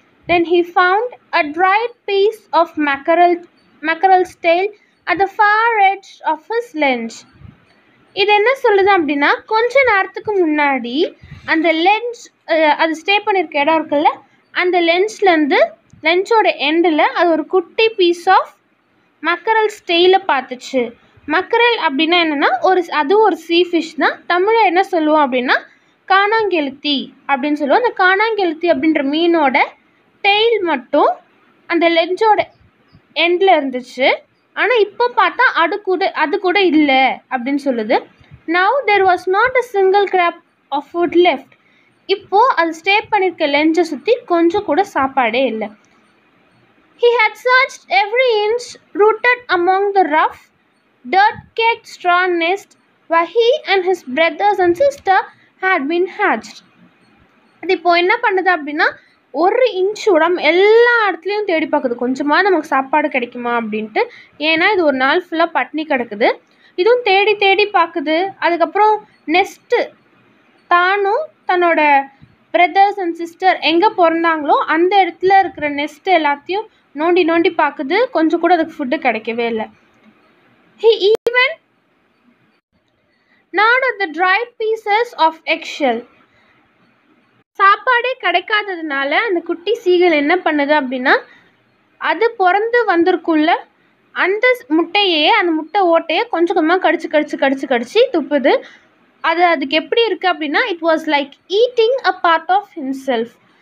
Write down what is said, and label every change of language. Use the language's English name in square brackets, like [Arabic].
[English] Then he found a dried piece of mackerel's tail at the far edge of his lens. [Tamil] இது என்ன சொல்லுது அப்படின்னா, கொஞ்ச நேரத்துக்கு முன்னாடி அந்த லென்ஸ் அது ஸ்டே பண்ணியிருக்க இடம் இருக்குல்ல, அந்த லென்ஸோட எண்டில் அது ஒரு குட்டி பீஸ் ஆஃப் மக்கரல்ஸ் டெயிலை பார்த்துச்சு. மக்கரல் அப்படின்னா என்னென்னா அதுவும் ஒரு சீ ஃபிஷ் தான். தமிழில் என்ன சொல்லுவோம் அப்படின்னா காணாங்கெளுத்தி அப்படின்னு சொல்லுவோம். அந்த காணாங்கெளுத்தி அப்படின்ற மீனோட டெயில் மட்டும் அந்த லெஞ்சோட எண்டில் இருந்துச்சு. ஆனால் இப்போ பார்த்தா அது கூட இல்லை அப்படின்னு சொல்லுது. [English] Now there was not a single crop of food left. [Tamil] இப்போது அது ஸ்டே பண்ணியிருக்க லெஞ்சை சுற்றி கொஞ்சம் கூட சாப்பாடே இல்லை. [English] He had searched every inch, rooted among the rough, dirt-caked straw nest where he and his brothers and sister had been hatched. [Tamil] அது இப்போது என்ன பண்ணுது அப்படின்னா ஒரு இன்ச் உடம்பு எல்லா இடத்துலையும் தேடி பார்க்குது, கொஞ்சமாக நமக்கு சாப்பாடு கிடைக்குமா அப்படின்ட்டு. ஏன்னா இது ஒரு நாள் ஃபுல்லாக பட்னி கிடக்குது. இதுவும் தேடி தேடி பார்க்குது. அதுக்கப்புறம் நெஸ்ட்டு தானும் தன்னோட பிரதர்ஸ் அண்ட் சிஸ்டர் எங்கே பிறந்தாங்களோ அந்த இடத்துல இருக்கிற நெஸ்ட் எல்லாத்தையும் நோண்டி நோண்டி பார்க்குது. கொஞ்சம் கூட அதுக்கு ஃபுட்டு கிடைக்கவே இல்லை. [English] He even gnawed at the dried pieces of eggshell. [Tamil] சாப்பாடே கிடைக்காததுனால அந்த குட்டி சீகல் என்ன பண்ணுது அப்படின்னா அது பிறந்து வந்திருக்குள்ள அந்த முட்டை ஓட்டையை கொஞ்சம் கொஞ்சமாக கடிச்சு துப்புது. அதுக்கு எப்படி இருக்குது அப்படின்னா [English] It was like eating a part of himself.